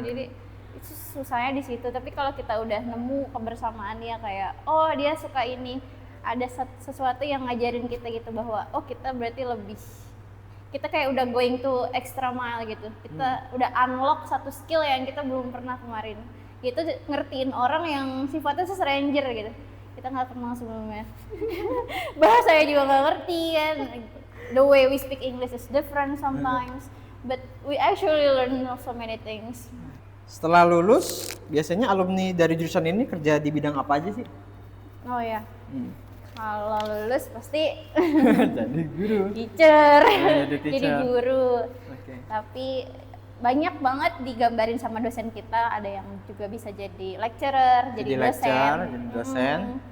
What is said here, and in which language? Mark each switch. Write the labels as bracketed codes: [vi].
[id] Jadi itu susahnya di situ. Tapi kalau kita udah nemu kebersamaannya kayak dia suka ini, ada sesuatu yang ngajarin kita gitu bahwa kita berarti kita kayak udah [en] going to extra mile [id] gitu. Kita udah unlock satu skill yang kita belum pernah kemarin. Gitu ngertiin orang yang sifatnya stranger gitu. Kita nggak kenal sebelumnya. Bahasanya juga nggak ngerti kan. [en] The way we speak English is different sometimes, but we actually learn so many things. [id] Setelah lulus, biasanya alumni dari jurusan ini kerja di bidang apa aja sih? Oh ya. Kalau lulus pasti jadi guru, teacher. Jadi guru. Tapi banyak banget digambarin sama dosen kita, ada yang juga bisa jadi lecturer, jadi dosen.